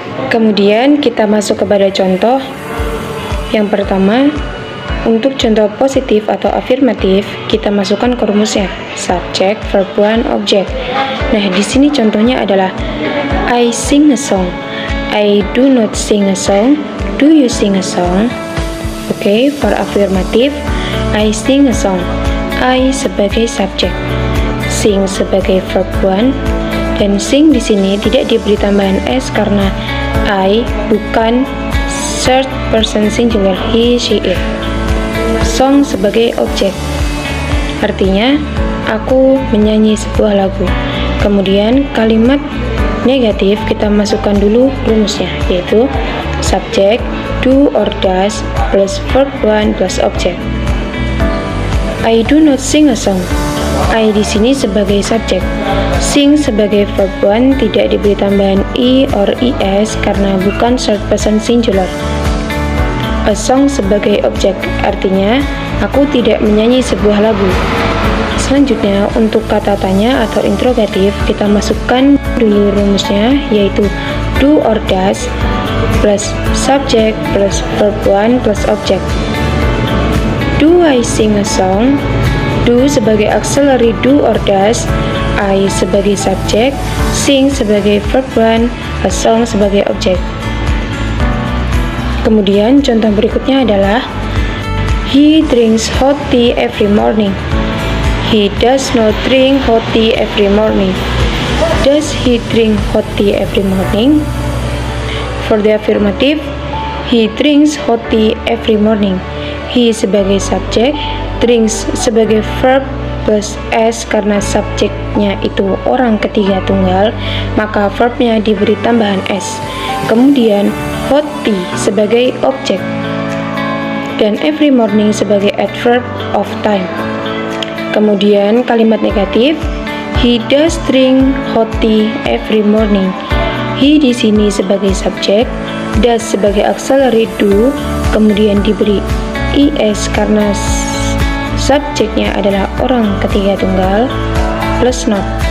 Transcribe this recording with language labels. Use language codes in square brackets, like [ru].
[id] Kemudian kita masuk kepada contoh. Yang pertama, untuk contoh positif atau afirmatif, kita masukkan ke rumusnya subject, verb 1, object. Nah, di sini contohnya adalah [en] I sing a song. I do not sing a song. Do you sing a song? Oke, for affirmative, I sing a song. [id] I sebagai subject, sing sebagai verb 1, dan sing di sini tidak diberi tambahan s karena I bukan third person singular, he, she, it. Song sebagai objek, artinya aku menyanyi sebuah lagu. Kemudian kalimat negatif kita masukkan dulu rumusnya, yaitu subject, do or does plus verb 1 plus object. [en] I do not sing a song. [id] I di sini sebagai subjek, sing sebagai verb 1 tidak diberi tambahan e or es karena bukan third person singular. A song sebagai objek, artinya aku tidak menyanyi sebuah lagu. Selanjutnya, untuk kata tanya atau interrogatif, kita masukkan dulu rumusnya, yaitu [en] do or does plus subject plus verb 1 plus object. Do I sing a song? [id] Do sebagai auxiliary do or does, I sebagai subjek, sing sebagai verb 1, a song sebagai objek. Kemudian contoh berikutnya adalah [en] he drinks hot tea every morning. He does not drink hot tea every morning. Does he drink hot tea every morning? For the affirmative, he drinks hot tea every morning. [id] He sebagai subjek, drinks sebagai verb plus s karena subjeknya itu orang ketiga tunggal, maka verbnya diberi tambahan s. Kemudian hot tea sebagai objek dan every morning sebagai adverb of time. Kemudian kalimat negatif, [en] he does drink hot tea every morning. [id] He di sini sebagai subjek, does sebagai auxiliary do, kemudian diberi is karena subjeknya adalah orang ketiga tunggal plus not.